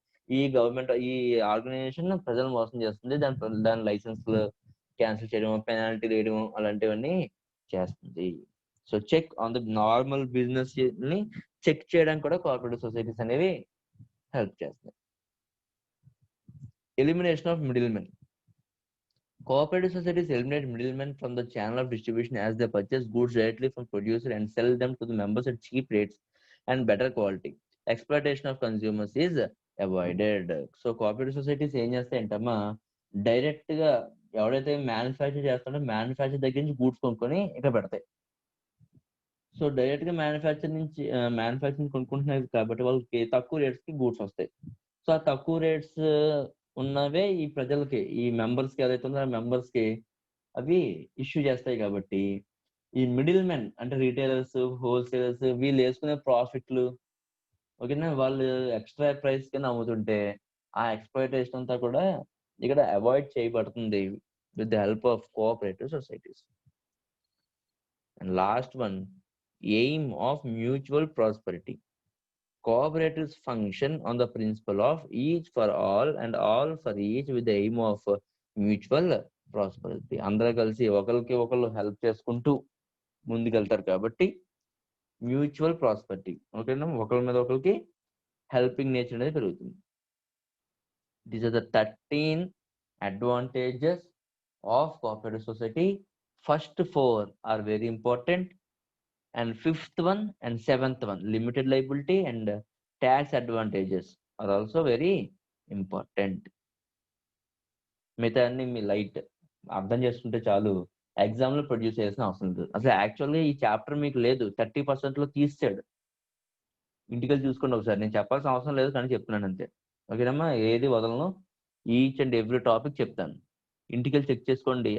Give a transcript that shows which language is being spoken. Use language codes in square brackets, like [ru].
[te] ఈ ఆర్గనైజేషన్ ప్రజలు మోసం చేస్తుంది, దాని లైసెన్స్ క్యాన్సిల్ చేయడం, పెనాల్టీ వేయడం అలాంటివన్నీ చేస్తుంది. So [en] check on the normal business [te] ని చెక్ చేయడానికి కూడా కోఆపరేటివ్ సొసైటీస్ అనేవి హెల్ప్ చేస్తాయి. [en] Elimination of middle men. Cooperative societies eliminate middlemen from the channel of distribution as they purchase goods directly from producer and sell them to the members at cheap rates and better quality. Exploitation of consumers is avoided. [te] So cooperative societies ఏం చేస్తాయంటమ్మా, direct గా ఎవడైతే manufacture చేస్తాడో manufacture దగ్గర నుంచి goods కొనుక్కొని ఇక్కడ పెడతాయి. So direct గా మ్యానుఫ్యాక్చరింగ్ కొనుక్కుంటున్నారు కాబట్టి వాళ్ళకి తక్కువ రేట్స్ కి గూడ్స్ వస్తాయి. సో ఆ తక్కువ రేట్స్ ఉన్నవే ఈ ప్రజలకి, ఈ మెంబర్స్ కి ఏదైతే ఉందో ఆ మెంబర్స్ కి అవి ఇష్యూ చేస్తాయి. కాబట్టి ఈ మిడిల్ మెన్ అంటే రీటైలర్స్, హోల్సేలర్స్ వీళ్ళు వేసుకునే ప్రాఫిట్లు, ఓకేనా, వాళ్ళు ఎక్స్ట్రా ప్రైస్ కింద అమ్ముతుంటే ఆ ఎక్స్‌ప్లాయిటేషన్ అంతా కూడా ఇక్కడ అవాయిడ్ చేయబడుతుంది [en] With the help of cooperative societies. And last one, aim of mutual prosperity. Cooperatives function on the principle of each for all and all for each with the aim of mutual prosperity. [te] అందరూ కలిసి ఒకరికి ఒకళ్ళు help చేసుకుంటూ ముందుకెళ్తారు కాబట్టి mutual prosperity, ఓకేనా, ఒకరి మీద ఒకరికి హెల్పింగ్ నేచర్ అనేది పెరుగుతుంది. [en] These are the 13 advantages of cooperative society. First 4 are very important. And 5th one and 7th one, limited liability and tax advantages are also very important. [te] మిగతా అన్ని మీ లైట్ అర్థం చేసుకుంటే చాలు, ఎగ్జామ్ లో ప్రొడ్యూస్ చేయాల్సిన అవసరం లేదు. అసలు యాక్చువల్గా ఈ చాప్టర్ మీకు లేదు, 30% లో తీసాడు. ఇంటికి చూసుకోండి ఒకసారి, నేను చెప్పాల్సిన అవసరం లేదు కానీ చెప్తున్నాను అంతే, ఓకేనమ్మా. ఏది వదలను, [en] each and every topic [te] చెప్తాను. ఇంటికి చెక్ చేసుకోండి.